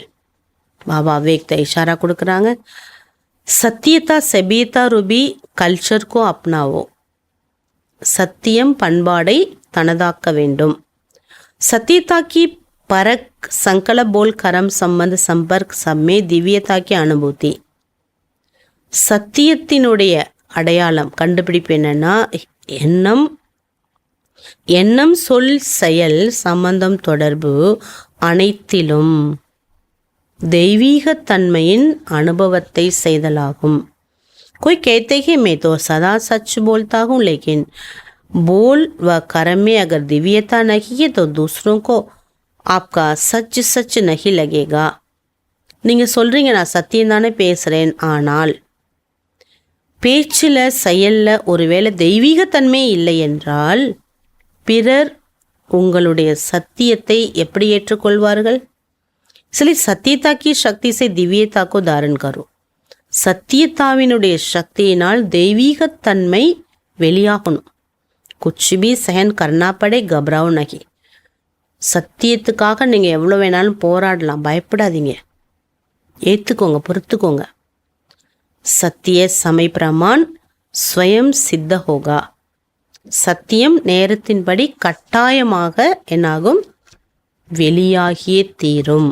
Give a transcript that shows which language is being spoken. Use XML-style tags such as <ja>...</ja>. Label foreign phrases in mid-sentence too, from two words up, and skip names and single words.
<ta>பாபா</ta> <hi>अव्यक्त इशारा</hi> <ta>கொடுக்குறாங்க.</ta> <hi>सत्यता सभ्यता रूपी कल्चर को अपनाओ.</hi> <ta>சத்தியம் பண்பாடை தனதாக்க வேண்டும்.</ta> <hi>सत्यता की परख संकल्प बोल कर्म संबंध संपर्क सब में दिव्यता की अनुभूति.</hi> <ta>சத்தியத்தினுடைய அடையாளம் கண்டுபிடிப்பு என்னன்னா எண்ணம் சொல் செயல் சம்பந்தம் தொடர்பு அனைத்திலும் தெய்வீகத்தன்மையின் அனுபவத்தை செய்தலாகும்.</ta> <hi>कोई कहते हैं मैं तो सदा सच बोलता हूँ लेकिन बोल व कर्म में अगर दिव्यता नहीं है तो दूसरों को आपका सच सच नहीं लगेगा.</hi> <ta>நீங்கள் சொல்கிறீங்க நான் சத்தியம் தானே பேசுகிறேன், ஆனால் பேச்சில் செயலில் ஒருவேளை தெய்வீகத்தன்மை இல்லை என்றால் பிறர் உங்களுடைய சத்தியத்தை எப்படி ஏற்றுக்கொள்வார்கள்?</ta> <hi>इसलिए सत्यता की शक्ति से दिव्यता को धारण करो.</hi> <ta>சத்தியத்தாவினுடைய சக்தியினால் தெய்வீகத்தன்மை வெளியாகணும்.</ta> <hi>कुछ भी सहन करना पड़े घबराओ नहीं.</hi> <ta>சத்தியத்துக்காக நீங்கள் எவ்வளோ வேணாலும் போராடலாம், பயப்படாதீங்க, ஏற்றுக்கோங்க, பொறுத்துக்கோங்க.</ta> <hi>सत्य समय प्रमाण स्वयं सिद्ध होगा.</hi> <ta>சத்தியம் நேரத்தின்படி கட்டாயமாக என்னாகும், வெளியாகியே தீரும்.</ta>